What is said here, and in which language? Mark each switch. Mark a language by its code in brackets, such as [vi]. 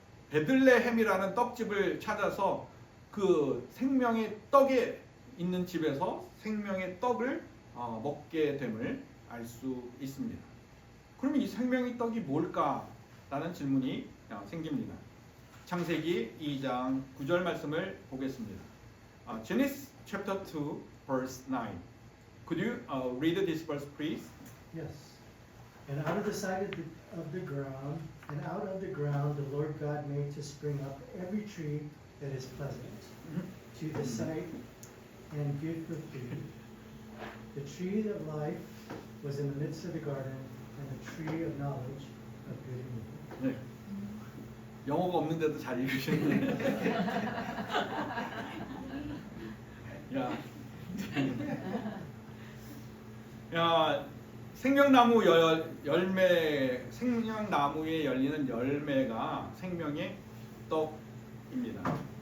[ko] 베들레헴이라는 떡집을 찾아서 그 생명의 떡에 있는 집에서 생명의 떡을 먹게 됨을 알 수 있습니다. 그러면 이 생명의 떡이 뭘까라는 질문이 생깁니다. 창세기 2장 9절 말씀을 보겠습니다. [en] Genesis chapter 2 verse 9. Could you read this verse please? Yes. And out of the side of the ground, and out of the ground the Lord God made to spring up every tree that is pleasant to the sight and good for food. The tree of life was in the midst of the garden, and the tree of knowledge of good and evil. [ko] 네. 영어가 없는데도 잘 읽으셨네. 야. 야, 생명나무 열매, 생명나무에 열리는 열매가 생명의 떡입니다.